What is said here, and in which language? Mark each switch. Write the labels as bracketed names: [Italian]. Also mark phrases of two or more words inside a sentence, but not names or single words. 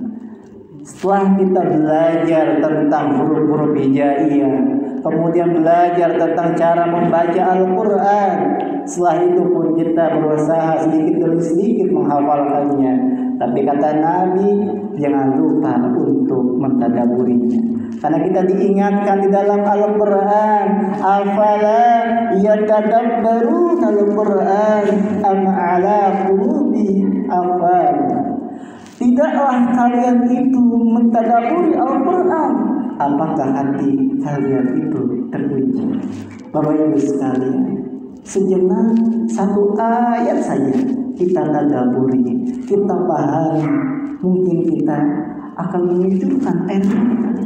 [Indonesian] Setelah kita belajar tentang huruf-huruf hijaiyah, kemudian belajar tentang cara membaca Al-Quran, setelah itu pun kita berusaha sedikit demi sedikit menghafalkannya. Tapi kata Nabi, jangan lupa untuk mentadaburinya. Karena kita diingatkan di dalam Al-Quran, [Arabic] أفلا يتدبرون القرآن أم على قلوب أقفال. [Indonesian] Tidaklah kalian itu mentadaburi Al-Quran, apakah hati kalian itu terkunci? Bapak Ibu sekalian, sejenak satu ayat saja kita tadaburi, kita pahami, mungkin kita akan menunjukkan air mata.